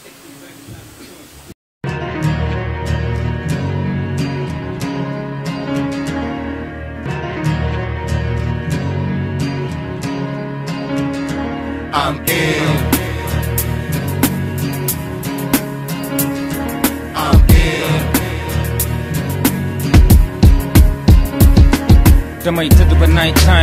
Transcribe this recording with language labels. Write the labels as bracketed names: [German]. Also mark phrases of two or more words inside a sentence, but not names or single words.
[English] I'm ill. I'm ill. [Wolof] damay tëdd ba [English] night time